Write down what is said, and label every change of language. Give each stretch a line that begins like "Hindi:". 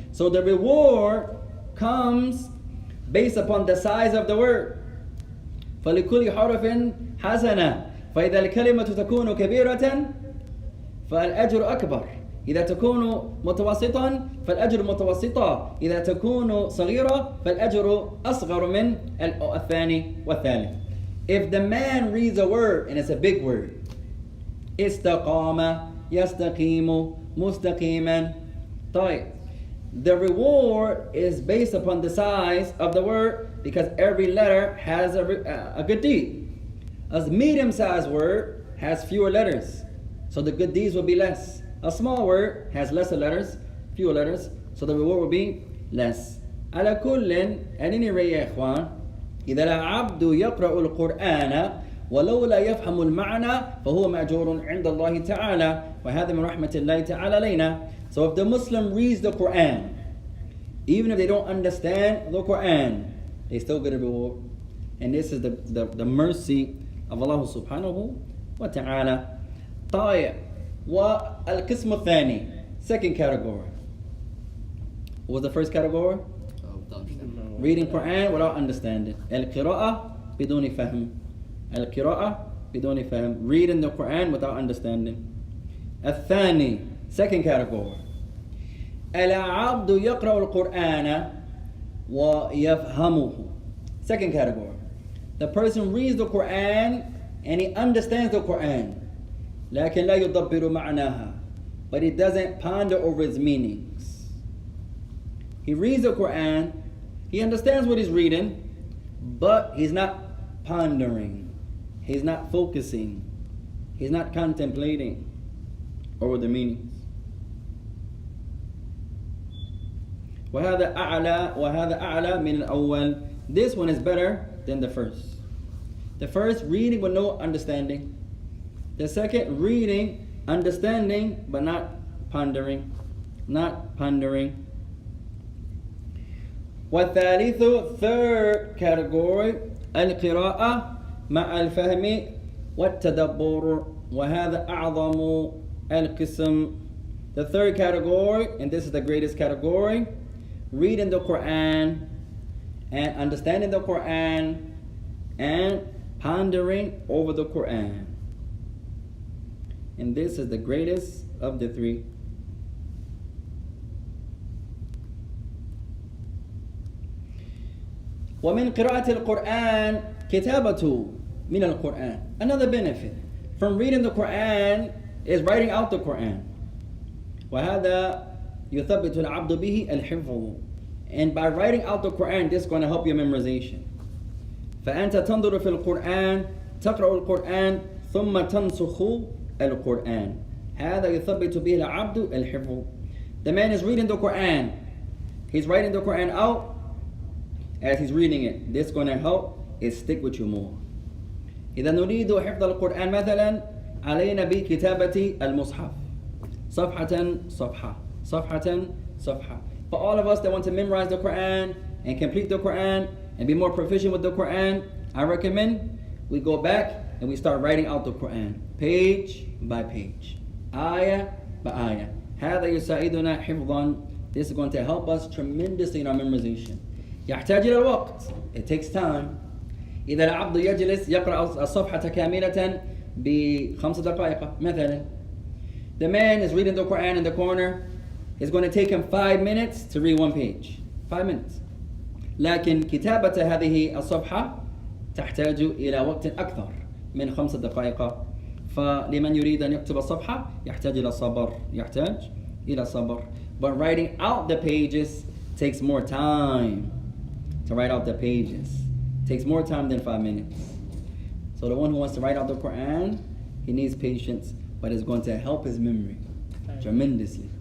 English: So the reward comes based upon the size of the word.
Arabic: فلكل حرف حسنة فإذا الكلمة تكون كبيرة فالأجر أكبر إذا تكون متوسطا فالأجر متوسطة إذا تكون صغيرة فالأجر أصغر من الثاني والثالث.
English: If the man reads a word and it's a big word,
Arabic: استقام يستقيم مستقيما,
English: طيب, the reward is based upon the size of the word because every letter has a good deed. A medium-sized word has fewer letters, so the good deeds will be less. A small word has lesser letters, fewer letters, so the reward will be less.
Arabic: على كل,
English: at any rate
Arabic: يا إخوان, إذا العبد يقرأ القرآن ولو لا يفهم المعنى فهو مأجور عند الله تعالى وهذا من رحمة الله تعالى علينا.
English: So if the Muslim reads the Quran, even if they don't understand the Quran, they still get a reward. And this is the mercy of Allah subhanahu wa ta'ala.
Arabic: طيب, والقسم الثاني,
English: second category. What was the first category? Reading Quran without understanding.
Arabic: القراءة بدون فهم. القراءة بدون فهم.
English: Reading the Quran without understanding. الثاني, second category.
Arabic: العبد يقرأ القرآن ويفهمه.
English: Second category. The person reads the Quran and he understands the Quran.
Arabic: لكن لا يدبر معناها.
English: But he doesn't ponder over its meanings. He reads the Quran, he understands what he's reading, but he's not pondering. He's not focusing. He's not contemplating over the meanings.
Arabic: وهذا أعلى من الأول.
English: This one is better than the first. The first, reading with no understanding. The second, reading, understanding, but not pondering. Not pondering.
Arabic: والثالث,
English: third category,
Arabic: القراءة مع الفهم والتدبر وهذا أعظم القسم.
English: The third category, and this is the greatest category, reading the Quran and understanding the Quran and pondering over the Quran. And this is the greatest of the three.
Arabic: ومن قراءة القرآن كتابة من القرآن.
English: Another benefit from reading the Quran is writing out the Quran.
Arabic: وهذا يثبت العبد به الحفظ.
English: And by writing out the Quran, this is going to help your memorization.
Arabic: فأنت تنظر في القرآن تقرأ القرآن ثم تنسخ القرآن. هذا يثبت به العبد الحفظ.
English: The man is reading the Quran. He's writing the Quran out as he's reading it. This is going to help it stick with you more.
Arabic: إذا نريد حفظ القرآن مثلا علينا بكتابة المصحف. صفحة صفحة صفحة صفحة.
English: For all of us that want to memorize the Quran and complete the Quran and be more proficient with the Quran, I recommend we go back and we start writing out the Quran page by page, ayah by ayah.
Arabic: هذا يساعدنا حفظا.
English: This is going to help us tremendously in our memorization.
Arabic: يحتاج إلى الوقت.
English: It takes time.
Arabic: إذا العبد يجلس يقرأ الصفحة كاملة ب5 دقائق مثلا.
English: The man is reading the Quran in the corner. It's going to take him 5 minutes to read one page. 5 minutes.
Arabic: لكن كتابة هذه الصفحة تحتاج إلى وقت أكثر من 5 دقائق. فلمن يريد أن يكتب الصفحة يحتاج إلى صبر. يحتاج إلى صبر.
English: But writing out the pages takes more time. To write out the pages takes more time than 5 minutes. So the one who wants to write out the Quran, he needs patience, but it's going to help his memory tremendously.